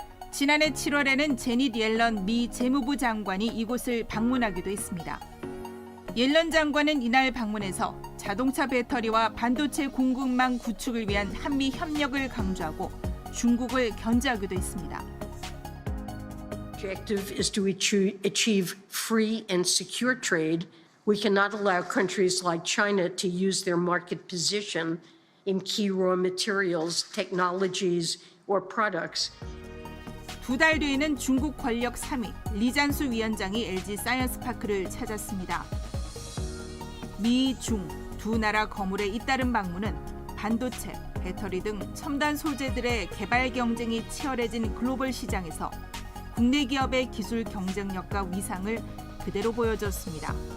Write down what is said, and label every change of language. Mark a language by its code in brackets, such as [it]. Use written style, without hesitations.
[ko] 지난해 7월에는 제닛 옐런 미 재무부 장관이 이곳을 방문하기도 했습니다. 옐런 장관은 이날 방문해서 자동차 배터리와 반도체 공급망 구축을 위한 한미 협력을 강조하고 중국을 견제하기도 했습니다. [en] Objective is to achieve free and secure trade. We cannot allow countries like China to use their market position in key raw materials, technologies, or products. [ko] 2달 뒤에는 중국 권력 3위 리잔수 위원장이 LG사이언스파크를 찾았습니다. 미, 중 두 나라 거물의 잇따른 방문은 반도체, 배터리 등 첨단 소재들의 개발 경쟁이 치열해진 글로벌 시장에서 국내 기업의 기술 경쟁력과 위상을 그대로 보여줬습니다.